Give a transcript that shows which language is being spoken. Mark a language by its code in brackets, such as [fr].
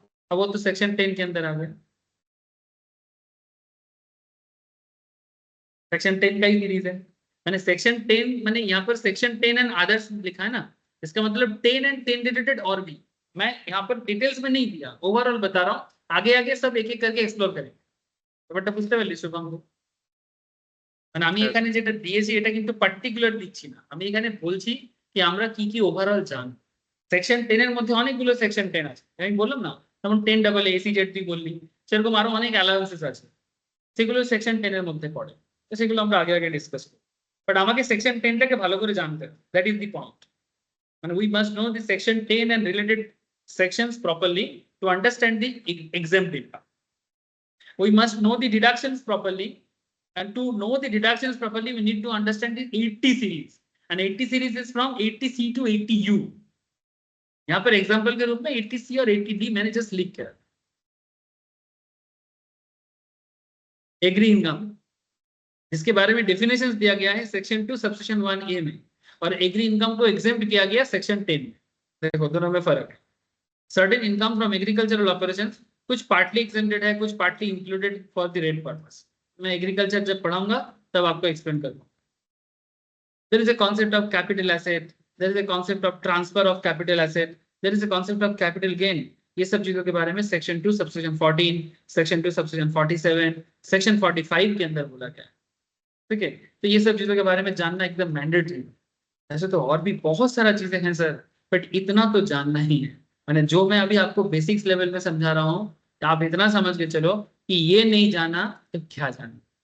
[hi] अब वो तो सेक्शन 10 के अंदर आ गया, सेक्शन 10 का ही सीरीज है। मैंने सेक्शन 10 मैंने यहाँ पर सेक्शन 10 एंड अदर्स लिखा है ना, इसका मतलब 10 एंड 10 रिलेटेड और भी। मैं यहाँ पर डिटेल्स में नहीं दिया, ओवरऑल बता रहा हूँ, आगे आगे सब एक एक करके एक्सप्लोर करेंगे। [bn] ব্যাপারটা বুঝতে পারলি শুভঙ্কর? মানে আমি এখানে যেটা দিয়েছি এটা কিন্তু পার্টিকুলার দিচ্ছি না, আমি এখানে বলছি কি আমরা কি কি ওভারঅল জানি। সেকশন 10 এর মধ্যে অনেকগুলো সেকশন 10 আছে, আমি বললাম না, যেমন 10AA এসিজেড তুই বললি, সেরকম আরো অনেক অ্যালাউন্সেস আছে, সেগুলো সেকশন 10 এর মধ্যে পড়ে, তো সেগুলো আমরা আগে আগে ডিসকাস করি। বাট আমাকে সেকশন 10টাকে ভালো করে জানতে হবে, [en] That is the point. [bn] মানে [en] We must know the section 10 and related sections properly to understand the exempt income. We must know the deductions properly, and to know the deductions properly we need to understand the 80 series, and 80 series is from 80C to 80U. [hi] यहाँ पर example के रूप में 80C और 80D मैंने just लिख किया। Agree income जिसके बारे में डेफिनेशंस दिया गया है सेक्शन 2 सबसेक्शन 1A में, और एग्री इनकम को एग्जेम्प्ट किया गया सेक्शन 10 में। देखो दोनों में फर्क है। [en] certain income from agricultural operations, [hi] कुछ पार्टली एक्सेम्प्टेड है, [en] कुछ partly included for the rate purpose. [hi] मैं एग्रीकल्चर जब पढ़ाऊंगा तब आपको एक्सप्लेन करूंगा। [en] There is a concept of capital asset, there is a concept of transfer of capital asset, there is a concept of capital gain। [hi] ये सब चीजों के बारे में section 2 subsection 14, section 2 subsection 47, section 45 के अंदर बोला गया है। ठीक है, तो ये सब चीजों के बारे में जानना एकदम मैंडेटरी है। ऐसे तो और भी बहुत सारा चीजें हैं सर, बट इतना तो जानना ही है। मैंने जो मैं अभी आपको बेसिक्स लेवल में समझा रहा हूँ, आप इतना समझ के चलो कि ये नहीं जाना तो क्या जाना।